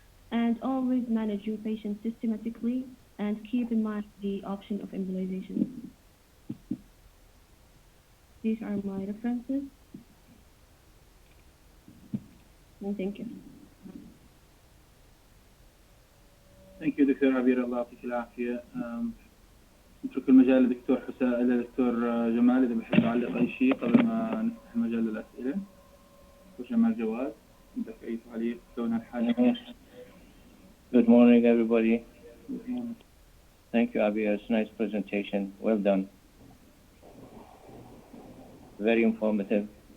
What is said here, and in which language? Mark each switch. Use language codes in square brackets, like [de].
[en] And always manage your patient systematically and keep in mind the option of embolization. These are my references. And thank you. Thank you, Dr. Abeer. [ar] Allah يعطيك العافية. نترك المجال المجال لدكتور لدكتور جمال إذا بحب يعلق أي شيء قبل ما نفتح المجال للأسئلة. دكتور جمال جواد، عندك أي تعليق كون الحالة؟ [en] Good morning, everybody. Good morning. Thank you, Abeer. It's a nice presentation. Well done. Very informative.